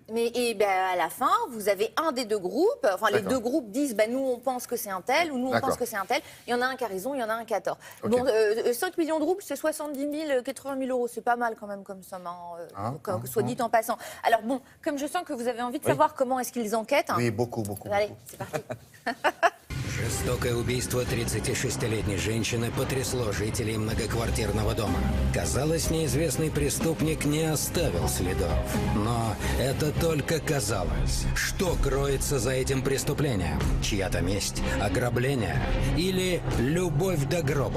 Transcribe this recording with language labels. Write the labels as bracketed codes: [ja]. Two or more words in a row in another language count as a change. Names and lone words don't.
[fr] Mais à la fin, vous avez un des deux groupes. Enfin, les deux groupes disent nous, on pense que c'est un tel, ou nous, on pense que c'est un tel. Il y en a un qui a raison, il y en a un qui a tort. Okay. Bon, 5 millions de roubles, c'est 70 000, 80 000 euros. C'est pas mal quand même comme somme, soit dit en passant. Alors bon, comme je sens que vous avez envie de savoir comment est-ce qu'ils enquêtent. Oui, beaucoup. Allez, c'est parti. [ru] Жестокое убийство 36-летней женщины потрясло жителей многоквартирного дома. Казалось, неизвестный преступник не оставил следов. Но это только казалось. Что кроется за этим преступлением? Чья-то месть, ограбление или любовь до гроба?